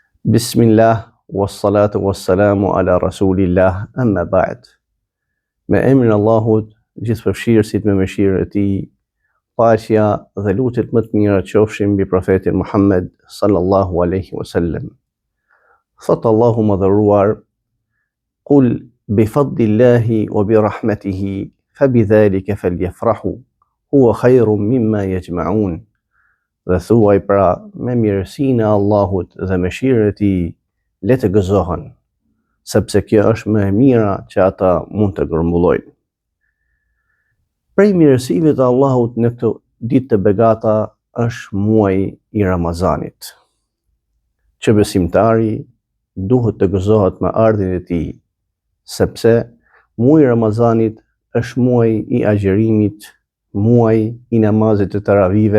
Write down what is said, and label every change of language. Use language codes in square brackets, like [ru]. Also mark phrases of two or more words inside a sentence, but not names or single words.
[ar] بسم الله، والصلاة والسلام على رسول الله، أما بعد. [sq] Me emrin e Allahut, gjithëpërfshirësit me mëshirën e Tij, paqja dhe lutjet më të mira qofshin mbi profetin Muhammed [ar] صلى الله عليه وسلم. [sq] Thot Allahu madhëruar: [ar] "قل بفضل الله وبرحمته فبذلك فليفرحوا هو خير مما يجمعون." [sq] Dhe thuaj pra, me mirësinë e Allahut dhe mëshirën e Tij, le të gëzohen, sepse kjo është më e mira që ata mund të grumbullojnë. Prej mirësive të Allahut në këtë ditë të begata është muaji i Ramazanit, që besimtari duhet të gëzohet me ardhin e tij, sepse muaji i Ramazanit është muaji i agjerimit, muaji i namazit të taravive.